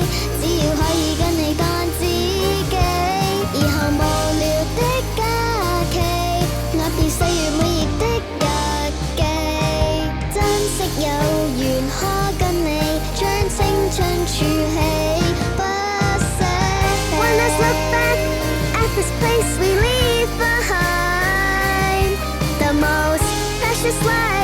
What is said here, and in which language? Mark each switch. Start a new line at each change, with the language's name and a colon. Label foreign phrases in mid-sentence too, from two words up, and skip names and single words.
Cantonese: 只要可以跟你當知己。以後無聊的假期，我變歲月每頁的日記，珍惜有緣可跟你將青春儲起，不捨棄。
English: One last look back at this place we leave behind, the most precious life